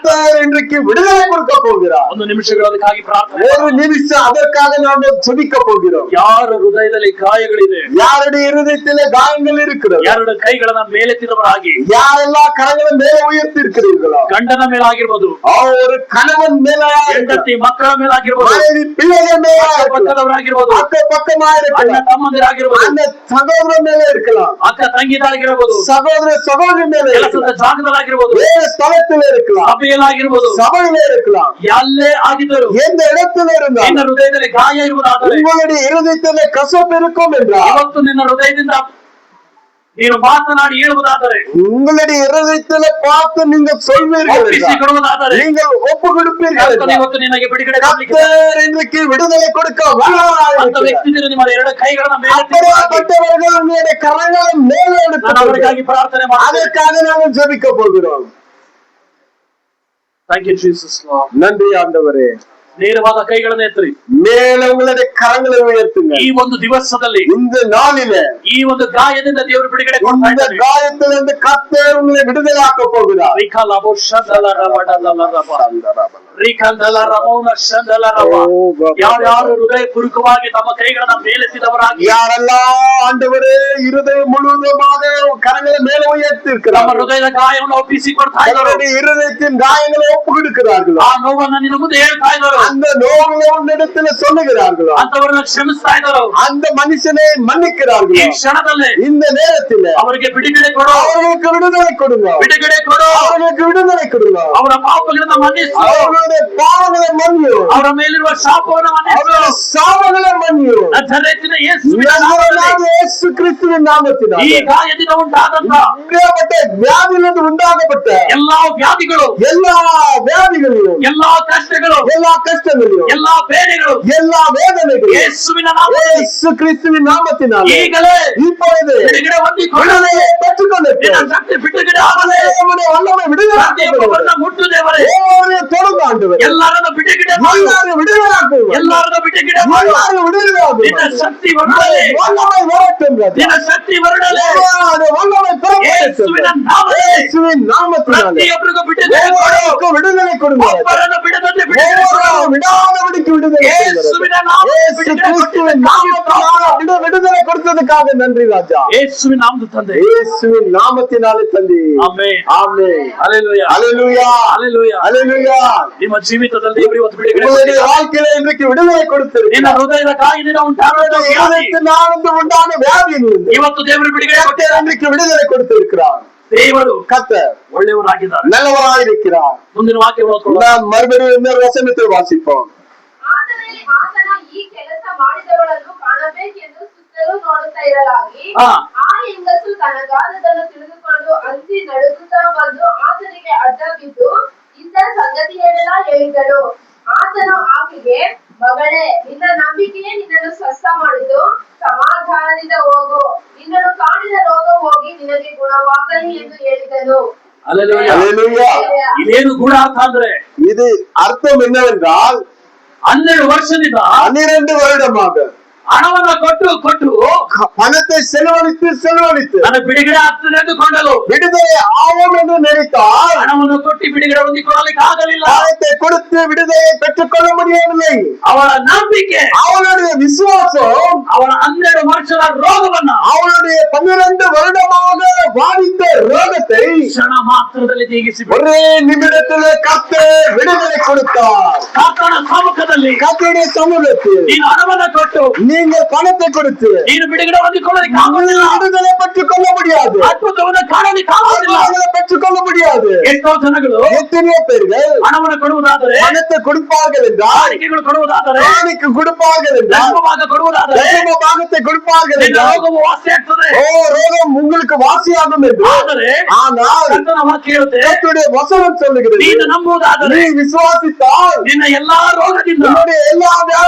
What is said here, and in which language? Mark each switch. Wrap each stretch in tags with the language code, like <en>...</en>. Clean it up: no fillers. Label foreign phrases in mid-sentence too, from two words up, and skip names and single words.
<ta>கர்த்தர் இன்றைக்கு விடுதலை கொடுக்க போகிறார்.</ta> <kn>ಒಂದು ನಿಮಿಷಗಳು ಅದಕ್ಕಾಗಿ ಪ್ರಾರ್ಥನೆ.</kn> <ta>ஒரு நிமிஷம் அதற்காக நாம் ஜெபிக்க போகிறோம்.</ta> <kn>ಯಾರ ಹೃದಯದಲ್ಲಿ ಗಾಯಗಳಿದೆ,</kn> <ta>யாருடைய இருதயத்திலே காயங்கள் இருக்கிறது,</ta> <kn>ಎರಡು ಕೈಗಳನ್ನ ಮೇಲೆತ್ತಿದವರಾಗಿ,</kn> <ta>யாரெல்லாம் கரங்களை மேலே உயர்த்தி இருக்கிறீர்களோ,</ta> <kn>ಗಂಡನ ಮೇಲಾಗಿರ್ಬೋದು,</kn> <ta>ஒரு கணவன் மேல,</ta> <kn>ಹೆಂಡತಿ ಮಕ್ಕಳ ಮೇಲಾಗಿರ್ಬೋದು,</kn> <ta>மனைவி பிள்ளைகள் மேல,</ta> <kn>ಪಕ್ಕದವರಾಗಿರ್ಬೋದು,</kn> <ta>அக்க பக்கமா</ta> <kn>ಅಣ್ಣ</kn> <ta>இருக்கலாம்,</ta> <kn>ತಮ್ಮಂದಿರಾಗಿರ್ಬೋದು,</kn> <ta>அந்த சகோதரன் மேல இருக்கலாம்,</ta> <kn>ಅಕ್ಕ ತಂಗಿದಾಗಿರ್ಬೋದು,</kn> <ta>சகோதர சகோதரி மேல</ta> <kn>ಕೆಲಸದ</kn> <ta>இருக்கலாம்,</ta> <kn>ಜಾಗದಲ್ಲಾಗಿರ್ಬೋದು,</kn> <ta>வேற ஸ்தலத்தில் இருக்கலாம்,</ta> <kn>ಸಭೆಯಲ್ಲಾಗಿರ್ಬೋದು,</kn> <ta>சபையில இருக்கலாம்,</ta> <kn>ಎಲ್ಲೇ ಆಗಿದ್ದರು</kn> <ta>எந்த இடத்துல இருந்தாலும்</ta> <kn>ನಿನ್ನ ಹೃದಯದಲ್ಲಿ ಗಾಯ ಇರುವುದಾದರೆ,</kn> <ta>உங்களுடைய இருதயத்திலே கசப்பு இருக்கும் என்றால்,</ta> <kn>ಇವತ್ತು ನಿನ್ನ ಹೃದಯದಿಂದ ನೀನು ಮಾತನಾಡಿ ಹೇಳುವುದಾದರೆ,</kn> <ta>உங்களுடைய இருதயத்திலே பார்த்து நீங்கள் சொல்வீர்கள்</ta> <kn>ಒಪ್ಪಿಸಿ</kn> <ta>என்றால்,</ta> <kn>ಕೊಡುವುದಾದರೆ,</kn> <ta>நீங்கள் ஒப்பு கொடுப்பீர்கள்</ta> <kn>ಕರ್ತನು</kn> <ta>என்றால்,</ta> <kn>ಇವತ್ತು ನಿನಗೆ ಬಿಡುಗಡೆ ಕೊಡಲಿಕ್ಕೆ</kn> <ta>கர்த்தர் இன்றைக்கு விடுதலை கொடுக்க</ta> <kn>ಅಂತ</kn> <ta>வல்லவராயிருக்கிறார்.</ta> <kn>ವ್ಯಕ್ತಿಗಳು ನಿಮ್ಮ ಎರಡು ಕೈಗಳನ್ನ ಮೇಲೆ</kn> <ta>அப்படிப்பட்டவர்கள் உங்களுடைய கரங்களை மேலே</ta> <kn>ನಾನು</kn> <ta>எடுத்து</ta> <kn>ಅವರಿಗಾಗಿ ಪ್ರಾರ್ಥನೆ ಮಾಡ್ತೇನೆ.</kn> <ta>அதற்காக நாங்கள் ஜெபிக்க போகிறோம்.</ta> <en>Thank you, Jesus, Lord.</en> <ta>நன்றி ஆண்டவரே.</ta> <kn>ನೇರವಾದ ಕೈಗಳನ್ನ ಎತ್ತರಿ.</kn> <ta>மேலே உங்களுடைய கரங்களை உயர்த்துங்க.</ta> <kn>ಈ ಒಂದು ದಿವಸದಲ್ಲಿ,</kn> <ta>இந்த நாளிலே</ta> <kn>ಈ ಒಂದು ಗಾಯದಿಂದ ದೇವರು ಬಿಡುಗಡೆ ಕೊಡ್ತಾ</kn> <ta>இந்த</ta> <kn>ಇದ್ದಾನೆ.</kn> <ta>காயத்திலிருந்து கர்த்தர் உங்களை விடுதலையாக்க போகிறார். ರಿಕಲಬೋ ಶಂದಲರಬಡಲರಬ. ರಿಕಂದಲರಮೌನ ಶಂದಲರಬ.</ta> <kn>ಯಾರ್ಯಾರು ಹೃದಯ ಪೂರ್ವಕವಾಗಿ ತಮ್ಮ ಕೈಗಳನ್ನ ಮೇಲೆತ್ತಿದವರಾಗಿ,</kn> <ta>யாரெல்லாம் ஆண்டவரೇ இருதயம் முழுவதுமாக கரங்களை மேலே உயர்த்தி</ta> <kn>ತಮ್ಮ</kn> <ta>இருக்கிறார்கள்,</ta> <kn>ಹೃದಯದ ಗಾಯವನ್ನು ಒಪ್ಪಿಸಿ ಕೊಡ್ತಾ ಇದ್ದಾರೆ.</kn> <ta>அவருடைய இருதயத்தின் காயங்களை ஒப்பு கொடுக்கிறார்கள்,</ta> <kn>ಆ ನೋವನ್ನ ನಿನ್ನ ಮುಂದೆ ಹೇಳ್ತಾ ಇದ್ದಾರೆ.</kn> <ta>அந்த நோயை உன்னிடத்துல சொல்லுகிறார்களோ,</ta> <kn>ಅಂತವರನ್ನ ಕ್ಷಮಿಸ್ತಾ ಇದ್ದಾರೆ.</kn> <ta>அந்த மனுஷனை</ta> <kn>ಈ</kn> <ta>மன்னிக்கிறார்களோ,</ta> <kn>ಕ್ಷಣದಲ್ಲಿ</kn> <ta>இந்த நேரத்தில்</ta> <kn>ಅವರಿಗೆ ಬಿಡುಗಡೆ ಕೊಡು,</kn> <ta>அவர்களுக்கு விடுதலை கொடுங்க,</ta> <kn>ಬಿಡುಗಡೆ ಕೊಡು.</kn> <ta>அவர்களுக்கு விடுதலை கொடுங்க,</ta> <kn>ಅವರ ಪಾಪಗಳನ್ನ ಮನ್ನಿಸು,</kn> <ta>அவர்களுடைய பாவங்களை மன்னியோ,</ta> <kn>ಅವರ ಮೇಲಿರುವ ಶಾಪವನ್ನು ಮನ್ನಿಸು.</kn> <ta>அவருடைய சாபங்களை மன்னியோ,</ta> <kn>ನಜರೇತಿನ ಯೇಸುವಿನ</kn> <ta>நசரேயனாகிய</ta> <kn>ನಾಮದಲ್ಲಿ</kn> <ta>இயேசு கிறிஸ்துவின் நாமத்தினாலே</ta> <kn>ಈ ಗಾಯದಿಂದ ಉಂಟಾದಂತ</kn> <ta>இப்படியாப்பட்ட வியாதியிலிருந்து உண்டாகப்பட்ட</ta> <kn>ಎಲ್ಲಾ ವ್ಯಾಧಿಗಳು,</kn> <ta>எல்லா வியாதிகளையும்,</ta> <kn>ಎಲ್ಲಾ ಕಷ್ಟಗಳು,</kn> <ta>எல்லா கஷ்டங்களையும்,</ta> <kn>ಎಲ್ಲಾ ಬೇರೆಗಳು</kn> <ta>எல்லா வேதனைகளையும்</ta> <kn>ಯೇಸುವಿನ ನಾಮದಲ್ಲಿ</kn> <ta>இயேசு கிறிஸ்துவின் நாமத்தினாலே</ta> <kn>ಈಗಲೇ</kn> <ta>இப்பொழுது</ta> <kn>ಬಿಡುಗಡೆ ಹೊಂದಿಕೊಳ್ಳಲಿ.</kn> <ta>விடுதலையை பெற்றுக்கொள்ளட்டும்.</ta> <kn>ನಿನ್ನ ಶಕ್ತಿ ಬಿಡುಗಡೆ ಆಗಲಿ.</kn> <ta>தேவனுடைய வல்லமை விடுதலையாக்கப்படுகிறது.</ta> <kn>ಪ್ರತಿಯೊಬ್ಬರನ್ನ ಮುಟ್ಟು ದೇವರೇ.</kn> <ta>ஒவ்வொருவரையும் தொடுங்க ஆண்டவரே.</ta> <kn>ಎಲ್ಲರನ್ನ ಬಿಡುಗಡೆ ಮಾಡು.</kn> <ta>எல்லாரையும் விடுதலையாக்குங்க.</ta> <kn>ಎಲ್ಲರನ್ನ ಬಿಡುಗಡೆ ಮಾಡು.</kn> <ta>எல்லாரையும் விடுதலையாக்குங்க.</ta> <kn>ನಿನ್ನ ಶಕ್ತಿ ಹೊರಡಲಿ.</kn> <ta>வல்லமை வரட்டும் ராஜா.</ta> <kn>ನಿನ್ನ ಶಕ್ತಿ ಹೊರಡಲಿ.</kn> <ta>உங்களுடைய வல்லமை புறப்படட்டும்.</ta> <kn>ಯೇಸುವಿನ ನಾಮದಲ್ಲಿ</kn> <ta>இயேசுவின் நாமத்தினாலே</ta> <kn>ಪ್ರತಿಯೊಬ್ಬರಿಗೂ ಬಿಡುಗಡೆ ಕೊಡು.</kn> <ta>ஒவ்வொருவருக்கும் விடுதலை கொடுங்க.</ta> <kn>ಒಬ್ಬರನ್ನು ಬಿಡದಂತೆ ಬಿಡುಗಡೆ ಕೊಡು.</kn> <ta>ஒவ்வொருவரும் விடாதபடிக்கு விடுதலை கொடுங்க.</ta> <kn>ಯೇಸುವಿನ ನಾಮದಲ್ಲಿ</kn> <ta>இயேசு</ta> <kn>ಬಿಡುಗಡೆ</kn> <ta>கிறிஸ்துவின் நாமத்தினாலே விடுதலை கொடுத்ததுக்காக நன்றி ராஜா.</ta> <kn>ಯೇಸುವಿನ ನಾಮದ ತಂದೆ.</kn> <ta>இயேசுவின் நாமத்தினாலே தந்தி.</ta> <kn>ಆಮೆನ್.</kn> <ta>ஆமென்.</ta> <kn>ಹಲ್ಲೆಲೂಯಾ.</kn> <ta>ஹல்லேலூயா.</ta> <kn>ಹಲ್ಲೆಲೂಯಾ.</kn> <ta>ஹல்லேலூயா.</ta> <kn>ನಿಮ್ಮ ಜೀವಿತದಲ್ಲಿ ದೇವರು ಇವತ್ತು ಬಿಡುಗಡೆ</kn> <ta>உங்களுடைய</ta> <kn>ಕೊಟ್ಟಿದ್ದಾನೆ.</kn> <ta>வாழ்க்கையில இன்றைக்கு விடுதலை</ta> <kn>ನಿನ್ನ</kn> <ta>கொடுத்திருக்கிறார்.</ta> <kn>ಹೃದಯದ ಗಾಯದಿಂದ ಉಂಟಾದ ವ್ಯಾಧಿ</kn> <ta>நாளுக்கு உண்டான வியாதியிலிருந்து</ta> <kn>ಇವತ್ತು ದೇವರು ಬಿಡುಗಡೆ</kn> <ta>கர்த்தர்</ta> <kn>ಕೊಟ್ಟಿದ್ದಾನೆ.</kn> <ta>இன்றைக்கு விடுதலை கொடுத்திருக்கிறார்.</ta> <kn>ದೇವರು</kn> <ta>கர்த்தர்</ta> <kn>ಒಳ್ಳೆಯವರಾಗಿದ್ದಾರೆ.</kn> <ta>நல்லவராயிருக்கிறார்.</ta> <kn>ಮುಂದಿನ ವಾಕ್ಯವನ್ನು ಓದ್ಕೊಳ್ಳೋಣ.</kn> <ta>நாம் மறுபடியும் இந்த வசனத்தை வாசிப்போம்.</ta> <kn>ಆತನ ಈ ಕೆಲಸ ಮಾಡಿದವಳನ್ನು ಕಾಣಬೇಕೆಂದು ಸುತ್ತಲೂ ನೋಡುತ್ತಾ ಇರಲಾಗಿ, ಹಾ. ಆ ಹೆಂಗಸು ತನಗಾದದನ್ನು ತಿಳಿದುಕೊಂಡು ಅಂಜಿ ನಡುಗುತ್ತಾ ಬಂದು ಆತನಿಗೆ ಅಡ್ಡ ಬಿದ್ದು ಇದ್ದ ಸಂಗತಿಯನ್ನೆಲ್ಲ ಹೇಳಿದಳು. ಆತನು ಆಕೆಗೆ, ಮಗಳೇ, ನಿನ್ನ ನಂಬಿಕೆಯೇ ನಿನ್ನನ್ನು ಸ್ವಸ್ಥ ಮಾಡಿತು, ಸಮಾಧಾನದಿಂದ ಹೋಗು, ನಿನ್ನನ್ನು ಕಾಡಿದ ರೋಗ ಹೋಗಿ ನಿನಗೆ ಗುಣವಾಗಲಿ ಎಂದು ಹೇಳಿದನು. ಹಲ್ಲೆಲೂಯಾ.</kn> <ta>ஹல்லேலூயா.</ta> <kn>ಇದೇನು ಗೂಢಾರ್ಥ ಅಂದ್ರೆ,</kn> <ta>இது அர்த்தம் என்னவென்றால்</ta> <kn>12 ವರ್ಷದಿಂದ</kn> <ta>12 வருடமாக</ta> <kn>ಹಣವನ್ನ ಕೊಟ್ಟು</kn> <ta>பணத்தை செலவழித்து</ta> <kn>ನನ್ನ ಬಿಡುಗಡೆ ಆಗ್ತದೆ ಎಂದುಕೊಂಡಳು.</kn> <ta>விடுதலை ஆகும் என்று நினைத்தால்</ta> <kn>ಹಣವನ್ನು ಕೊಟ್ಟು ಬಿಡುಗಡೆ ಹೊಂದಿಕೊಳ್ಳಲಿಕ್ಕೆ ಆಗಲಿಲ್ಲ.</kn> <ta>பணத்தை கொடுத்து விடுதலையை பெற்றுக்கொள்ள முடியவில்லை.</ta> <kn>ಅವಳ ನಂಬಿಕೆ,</kn> <ta>அவளுடைய விசுவாசம்</ta> <kn>ಅವಳ 12 ವರ್ಷದ ರೋಗವನ್ನ,</kn> <ta>அவளுடைய 12 வருடமாக பாதித்த ரோகத்தை</ta> <kn>ಕ್ಷಣ ಮಾತ್ರದಲ್ಲಿ ನೀಗಿಸಿ</kn> <ta>ஒரே நிமிடத்தில் கர்த்தர் விடுதலை கொடுத்தார்.</ta> <kn>ಕರ್ತನ ಸಮ್ಮುಖದಲ್ಲಿ</kn> <ta>கர்த்தருடைய சமூகத்தில்</ta> <kn>ನೀನು ಹಣವನ್ನ ಕೊಟ್ಟು</kn> <ta>நீங்க பணத்தை கொடுத்து</ta> <kn>ನೀನು ಬಿಡುಗಡೆ ಹೊಂದಿಕೊಳ್ಳಲಿಕ್ಕೆ ಆಗುವುದಿಲ್ಲ.</kn> <ta>விடுதலை பெற்றுக்கொள்ள முடியாது.</ta> <kn>ಅದ್ಭುತವನ್ನು ಕಾಣಲಿಕ್ಕೆ ಆಗುವುದಿಲ್ಲ.</kn> <ta>விடுதலை பெற்றுக்கொள்ள முடியாது.</ta> <kn>ಎಷ್ಟೋ ಜನಗಳು</kn> <ta>எத்தனையோ பேர்கள்</ta> <kn>ಹಣವನ್ನು ಕೊಡುವುದಾದರೆ,</kn> <ta>பணத்தை கொடுப்பார்கள் என்றால்,</ta> <kn>ಕಾಣಿಕೆಗಳು ಕೊಡುವುದಾದರೆ,</kn> <ta>காணிக்கு கொடுப்பார்கள் என்றால்,</ta> <kn>ಧರ್ಮಭಾಗ ಕೊಡುವುದಾದರೆ</kn> <ta>தசம பாகத்தை கொடுப்பார்கள்</ta> <kn>ನಿನ್ನ</kn> <ta>என்றால்,</ta> <kn>ರೋಗವು ವಾಸಿ ಆಗ್ತದೆ.</kn> <ta>ஓ ரோகம் உங்களுக்கு வாசியாகும் என்று.</ta> <kn>ಆದರೆ</kn> <ta>ஆனால்</ta> <kn>ಕರ್ತನ ವಾಕ್ಯ ಹೇಳುತ್ತೆ,</kn> <ta>கர்த்தருடைய வசனம் சொல்லுகிறது,</ta> <kn>ನೀನು ನಂಬುವುದಾದರೆ</kn> <ta>நீ விசுவாசித்தால்</ta> <kn>ನಿನ್ನ ಎಲ್ಲಾ ರೋಗದಿಂದ,</kn> <ta>உன்னுடைய எல்லா வியாதியிலிருந்து</ta>